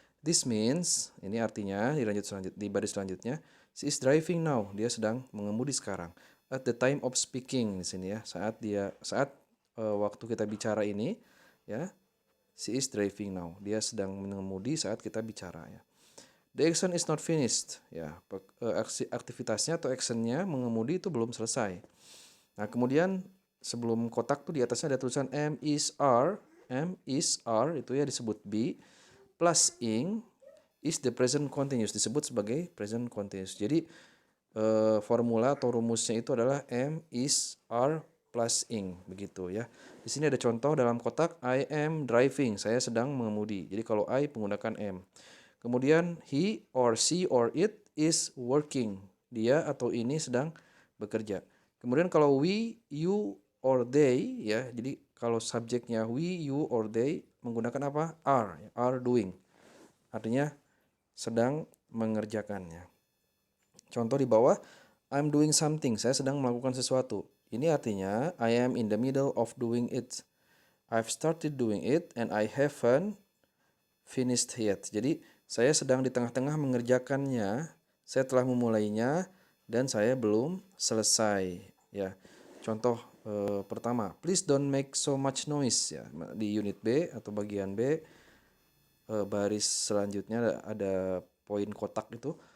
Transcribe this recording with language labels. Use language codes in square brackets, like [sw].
[en] This means, [id] ini artinya di baris selanjutnya, [en] she is driving now. [id] Dia sedang mengemudi sekarang. [en] At the time of speaking [id] di sini ya, saat waktu kita bicara ini ya, [en] she is driving now. [id] Dia sedang mengemudi saat kita bicara ya. [en] The action is not finished ya. [id] Aktivitasnya atau actionnya mengemudi itu belum selesai. Nah, kemudian sebelum kotak tuh di atasnya ada tulisan M is are itu ya disebut be, plus ing is the present continuous disebut sebagai present continuous. Jadi formula atau rumusnya itu adalah M is are plus ing begitu ya. Di sini ada contoh dalam kotak [en] I am driving, [id] saya sedang mengemudi. Jadi kalau I menggunakan M. Kemudian [en] he or she or it is working. [id] Dia atau ini sedang bekerja. Kemudian kalau [en] we, you or they [id] ya. Jadi kalau subjeknya [en] we, you or they [id] menggunakan apa? [en] Are doing. [id] Artinya sedang mengerjakannya. Contoh di bawah, [en] I'm doing something. [id] Saya sedang melakukan sesuatu. [en] Ini artinya I am in the middle of doing it. I've started doing it and I haven't finished yet. [id] Jadi saya sedang di tengah-tengah mengerjakannya. Saya telah memulainya dan saya belum selesai. Ya, contoh pertama, [en] please don't make so much noise ya. [id] Di unit B atau bagian B baris selanjutnya ada poin kotak itu.